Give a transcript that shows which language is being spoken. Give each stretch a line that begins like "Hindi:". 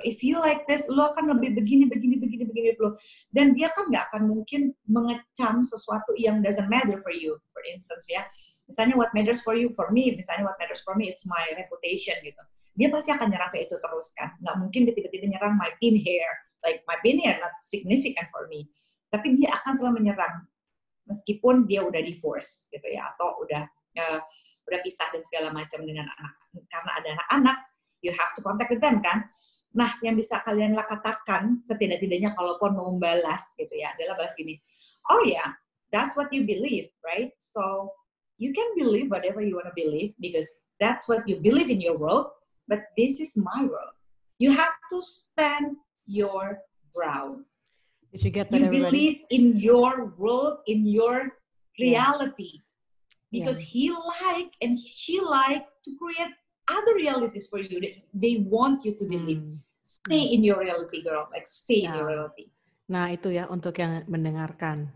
English: If you like this,
Indonesian: lo akan lebih begini lo. Dan dia kan nggak akan mungkin mengecam sesuatu yang
English: doesn't matter for you. For instance ya, misalnya what matters for you, for me, misalnya what matters for me, it's my reputation gitu.
Indonesian: Dia pasti akan nyerang ke itu terus kan. Nggak mungkin dia tiba-tiba nyerang
English: my pin hair. Like my pin hair not significant for me.
Indonesian: Tapi dia akan selalu menyerang, meskipun dia udah divorce gitu ya, atau udah pisah dan segala macam dengan anak. Karena ada anak-anak,
English: you have to contact with them
Indonesian: kan. Nah, yang bisa kalian katakan setidak-tidaknya kalaupun mau membalas gitu ya, adalah balas gini,
English: oh yeah, that's what you believe, right? So you can believe whatever you want to believe because that's what you believe in your world, but this is my world. You have to stand your ground. Did you get that, you everybody? Believe in your world, in your reality. Yeah. Because he like and she like to create other realities for you. They want you to believe. Stay in your reality, girl. Like stay in your reality.
Indonesian: Nah itu ya untuk yang mendengarkan.